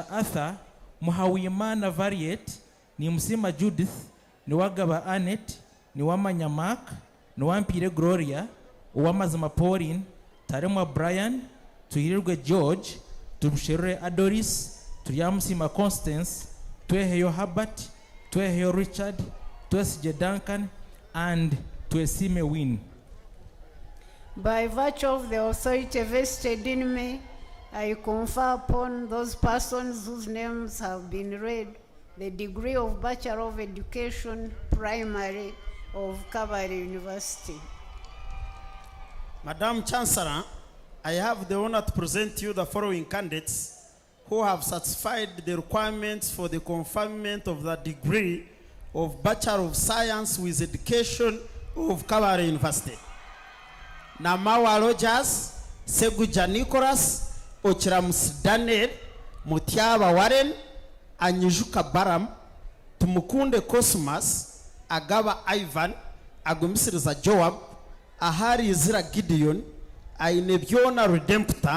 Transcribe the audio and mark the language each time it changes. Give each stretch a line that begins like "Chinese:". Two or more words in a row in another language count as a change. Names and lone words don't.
English: Arthur, Muhawimana Variet, ni Musima Judith, ni Wagaba Annette, ni Wamanya Mark, ni Wampire Gloria, Uwamazima Pauline, Taremwa Brian, Tuhirirwe George, Tumshere Adoris, Tuyamusima Constance, Tueheyo Herbert, Tueheyo Richard, Tuesije Duncan, and Tuesime Win. By virtue of the authority vested in me, I confer upon those persons whose names have been read the degree of Bachelor of Education, Primary of Kabale University. Madam Chancellor, I have the honor to present you the following candidates who have satisfied the requirements for the conferment of the degree of Bachelor of Science with Education of Kabale University. Namawa Rogers, Seguja Nicholas, Ochiramus Daniel, Mutiaba Warren, Anyijuka Baram, Tumukunde Cosmas, Agaba Ivan, Agumisiriza Joab, Ahari Zira Gideon, Ainebiona Redempta,